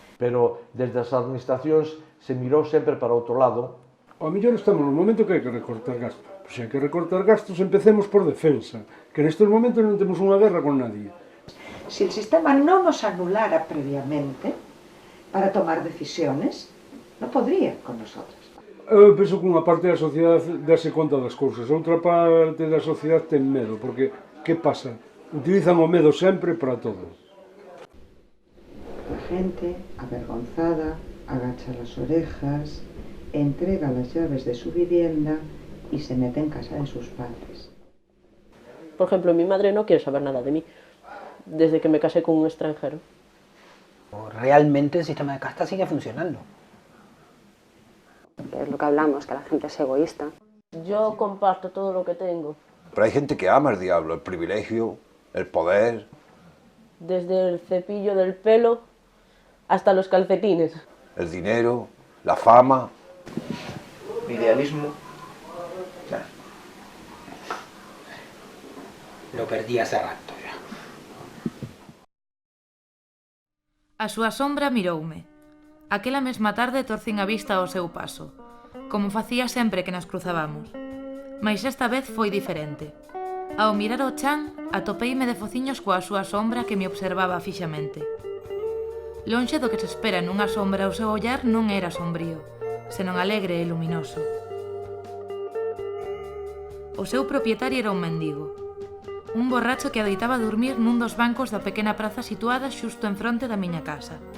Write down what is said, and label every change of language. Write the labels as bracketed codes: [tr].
[gl] Pero desde as administracións se mirou sempre para outro lado. Ao mellor estamos no momento que hai que recortar gastos. Pois se hai que recortar gastos, empecemos por defensa, que nestes momentos non temos unha guerra con nadie. [es] Si el sistema no nos anulara previamente para tomar decisiones, no podría con nosotros. [gl] Eu penso que unha parte da sociedade dase conta das cousas, outra parte da sociedade ten medo, porque que pasa? Utilizan o medo sempre para todo. [es] La gente, avergonzada, agacha las orejas, entrega las llaves de su vivienda y se mete en casa de sus padres. Por ejemplo, mi madre no quiere saber nada de mí, desde que me casé con un extranjero. Realmente el sistema de casta sigue funcionando. Que es lo que hablamos, que la gente es egoísta. Yo comparto todo lo que tengo. Pero hay gente que ama el diablo, el privilegio, el poder. Desde el cepillo del pelo hasta los calcetines. El dinero, la fama. Idealismo. Claro. Lo perdí hace rato ya. [gl] A súa sombra miroume. Aquela mesma tarde torcín a vista ao seu paso, como facía sempre que nos cruzabamos. Mais esta vez foi diferente. Ao mirar o chan, atopeime de fociños coa súa sombra que me observaba fixamente. Lonxe do que se espera nunha sombra, o seu ollar non era sombrío, senón alegre e luminoso. O seu propietario era un mendigo, un borracho que adeitaba dormir nun dos bancos da pequena praza situada xusto en fronte da miña casa.